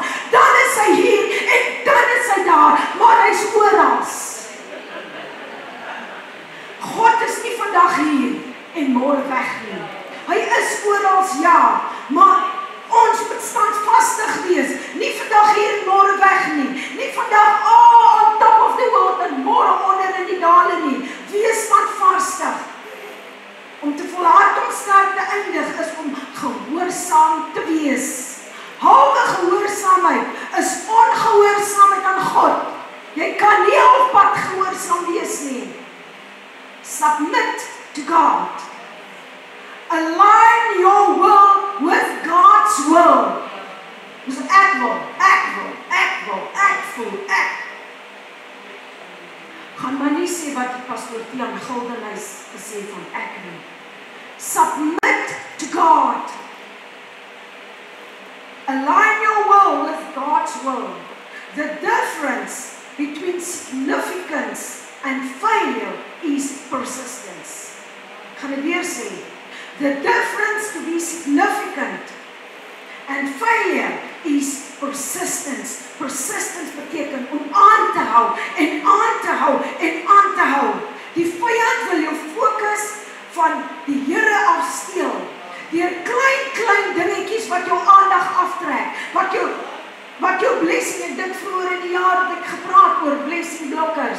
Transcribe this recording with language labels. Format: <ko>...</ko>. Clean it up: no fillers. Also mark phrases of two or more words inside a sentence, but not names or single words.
<af>Dan is hy hier en dan is hy daar, maar hy is oral. God is nie vandag hier en môre weg nie. Hy is oral, ja, maar ons moet standvastig wees. Nie vandag hier en môre weg nie. Nie vandag,</af> <en>on top of the world</en> <af>en môre onder in die dale nie. Wees standvastig. Om te volhard om sterk te eindig is om gehoorsaam te wees. Halwe gehoorsaamheid is ongehoorsaamheid aan God. Jy kan nie halfpad gehoorsaam wees nie.</af> <en>Submit to God. Align your will with God's will.</en> <af>Dus ek wil. Gaan maar nie sê wat die pastoor Tiaan Gildenhuys gesê van ek nie.</af> <en>Submit to God. Align your will with will. The difference between significance and failure is persistence.</en> <af>Ek gaan dit weer sê.</af> <en>The difference to be significant and failure is persistence.</en> <af>Persistence beteken om aan te hou en aan te hou en aan te hou. Die vyand wil jou fokus van die Here afsteel. Deur klein dingetjies wat jou aandag aftrek, wat jou blessing, en dit vroeër in die jaar het ek gepraat oor blessing blokkers.</af>